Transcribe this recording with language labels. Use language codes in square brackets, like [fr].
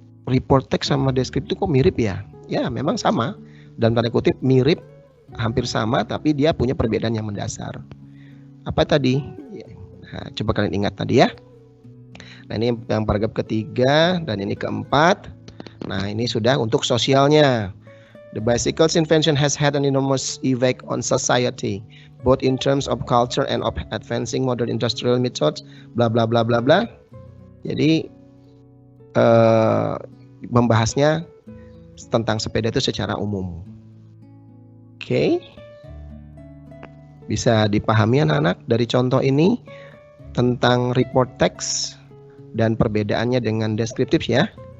[id] report text sama deskriptif kok mirip ya? Ya, memang sama. Dalam tanda kutip mirip, hampir sama, tapi dia punya perbedaan yang mendasar. Apa tadi? Nah, coba kalian ingat tadi ya. Nah, ini yang paragraf ketiga dan ini keempat. Nah, ini sudah untuk sosialnya. [en] The bicycle's invention has had an enormous effect on society, both in terms of culture and of advancing modern industrial methods, bla bla bla bla bla. [id] Jadi membahasnya tentang sepeda itu secara umum. Oke. Bisa dipahami anak-anak dari contoh ini tentang report text dan perbedaannya dengan deskriptif ya.